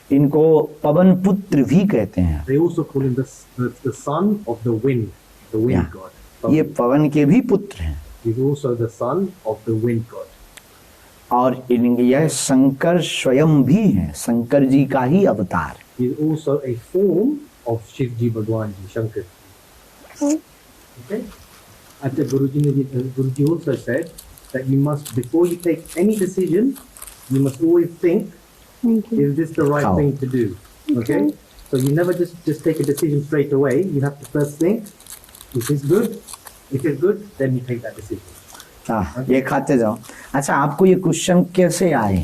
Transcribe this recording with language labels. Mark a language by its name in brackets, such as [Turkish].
[Hindi] इनको पवन पुत्र भी कहते हैं। [English] They also call him the son of the wind Yeah. god. [Hindi] ये पवन के भी पुत्र हैं, [English] He's also the son of the wind god. [Hindi] और यह शंकर स्वयं भी हैं, शंकर जी का ही अवतार। [English] He's also a form of Shivji Bhagwan ji, Shankar. Okay. And the Guruji also said that you must, before you take any decision, you must always think, Thank you. is this the right How? thing to do? Okay. So you never just take a decision straight away. You have to first think, is this good? If it's good, then you take that decision. [Hindi] हाँ, ये खाते जाओ। अच्छा, आपको ये question कैसे आए?